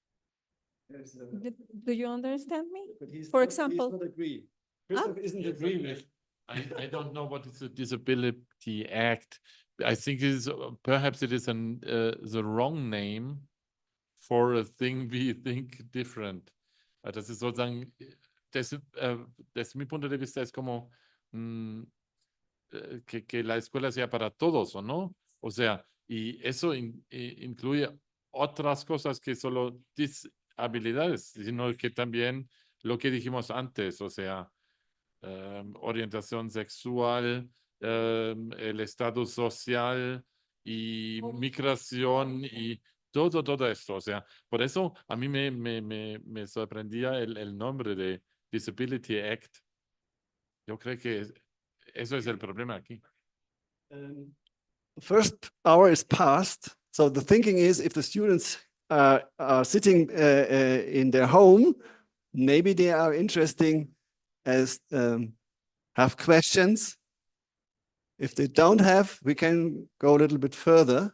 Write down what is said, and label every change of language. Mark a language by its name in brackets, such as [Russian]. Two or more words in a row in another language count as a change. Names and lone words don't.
[English] Do you understand me? For example, he's not agree. Huh? Christoph isn't agree with. I don't know what is a Disability Act. I think it is perhaps it is the wrong name for a thing we think different. [German] Das ist sozusagen, [Spanish] desde mi punto de vista es como que la escuela sea para todos, ¿o no? O sea, y eso incluye otras cosas que solo disabilidades, sino que también lo que dijimos antes, o sea, orientación sexual, el estatus social y migración y todo esto. O sea, por eso a mí me sorprendía el nombre de Disability Act. Yo creo que eso es el problema aquí. [English] The first hour is past. So the thinking is if the students are sitting in their home, maybe they are interesting as have questions. If they don't have, we can go a little bit further.